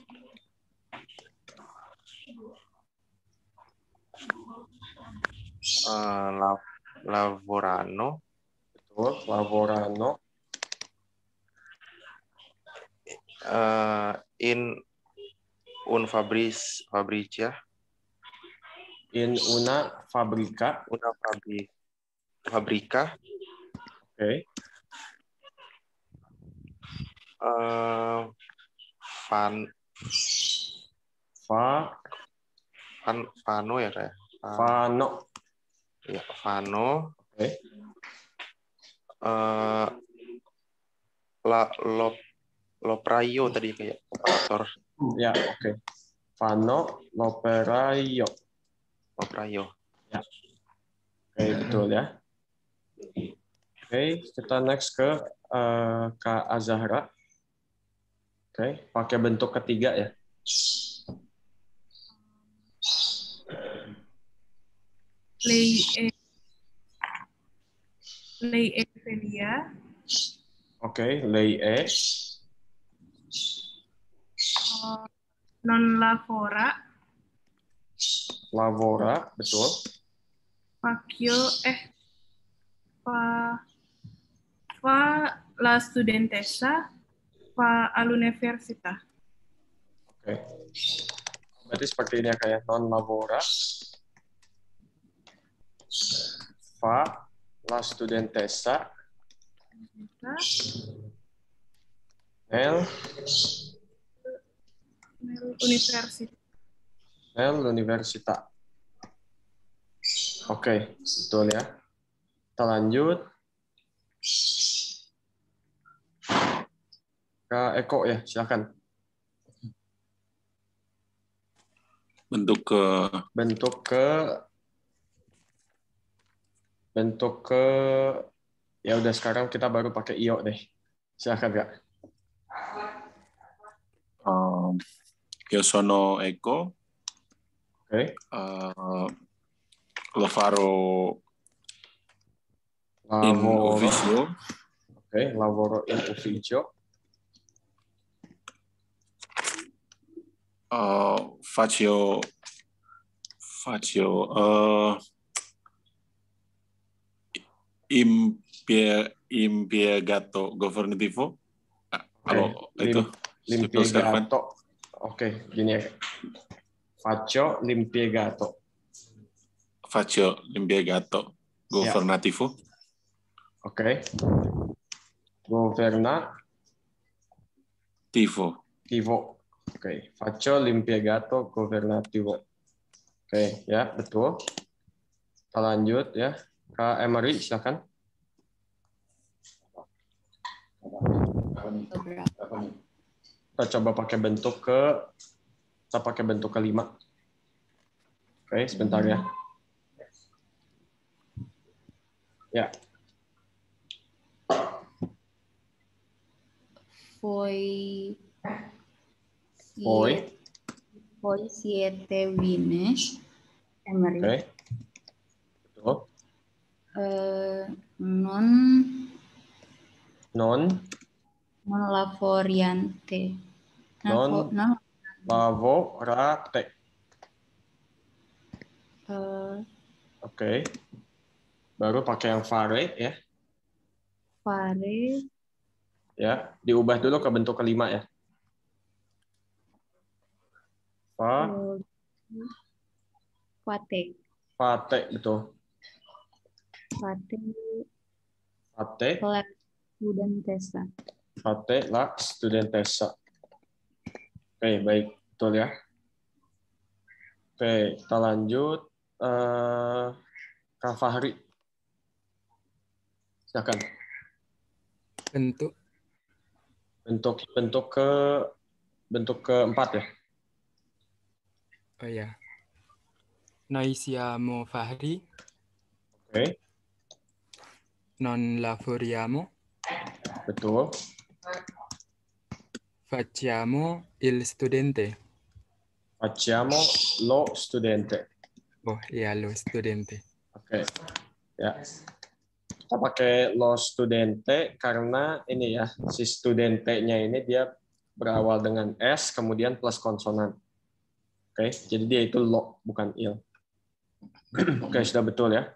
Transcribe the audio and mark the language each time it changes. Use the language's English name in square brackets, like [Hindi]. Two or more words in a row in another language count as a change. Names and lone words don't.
[Italian] Lavorano. [Indonesian] Betul, lavorano. [Italian] In un fabbrica. In una fabbrica. Fabbrica. [Indonesian] Oke. Fano ya kayak. Fano. Ya, Fano. Oke. L'operaio tadi kayak operator. Ya, oke. Fano l'operaio. Ya. Oke, betul ya. Oke, kita next ke Kak Azahra. Oke, pakai bentuk ketiga ya. [Italian] Lei e Celia. Oke, lei e. Non lavora. Lavora, betul. Faccio fa la studentessa fa all'università. [Indonesian] Oke. Berarti seperti ini ya kayak [Italian] non lavora. Fa la studentessa nell'università. [Indonesian] Oke, betul ya. Kita lanjut ke Eko ya, silakan. Bentuk ke ya udah sekarang kita baru pakai io deh. Silakan Kak. [Italian] Io sono Eko. [Indonesian] Oke. [Italian] Lo farò in ufficio. Oke, lavoro in ufficio. Faccio impiegato governativo. [Indonesian] Kalau itu l'impiegato. Oke, gini ya. [Italian] Faccio l'impiegato governativo. Oke. Governativo. Oke, faccio l'impiegato governativo. [Indonesian] Oke, ya, betul. Kita lanjut ya. Kak Emery, silakan. Kita coba pakai bentuk kelima. Oke, sebentar ya. Ya. [Italian] Voi siete vines. [Indonesian] Emery. Oke. Betul. [Italian] Non lavoriante. Non lavorate. [Indonesian] Oke. Baru pakai yang fare ya. [Italian] Fare. [Indonesian] Ya, diubah dulu ke bentuk kelima ya. [Italian] Fate, [Indonesian] betul. Fate [Italian] la studentessa. Fate la studentessa. [Indonesian] Oke, baik, betul ya. Oke, kita lanjut. Kak Fahri. Silakan. Bentuk keempat ya. Oh ya. [Italian] Noi siamo Fahri. [Indonesian] Oke. [Italian] Non lavoriamo. [Indonesian] Betul. [Italian] Facciamo il studente. Facciamo lo studente. Oh iya, lo studente. [Indonesian] Oke. Ya. Kita pakai [Italian] lo studente [Indonesian] karena ini ya, si studente-nya ini dia berawal dengan S kemudian plus konsonan. Oke, jadi dia itu lo bukan il. Oke, sudah betul ya.